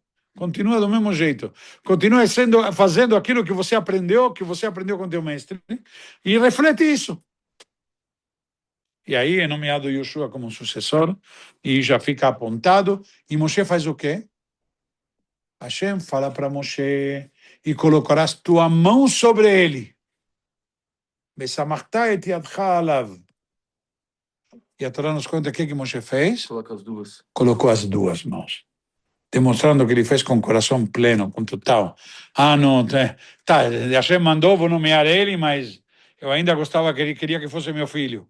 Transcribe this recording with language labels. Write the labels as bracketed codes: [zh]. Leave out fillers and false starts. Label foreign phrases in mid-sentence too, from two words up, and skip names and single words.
[pt] Continua do mesmo jeito. Continua fazendo aquilo que você aprendeu com teu mestre, e reflete isso. E aí é nomeado Yoshua como sucessor, e já fica apontado. E Moshe faz o quê? Hashem fala para Moshe, e colocarás tua mão sobre ele. [he] וסמכת את ידך עליו. [pt] E a Torá nos conta o que Moshe fez? Coloca as duas. Colocou as duas mãos. Demonstrando que ele fez com o coração pleno, com total. Não, tá, Hashem mandou, vou nomear ele, mas eu ainda gostava que ele queria que fosse meu filho.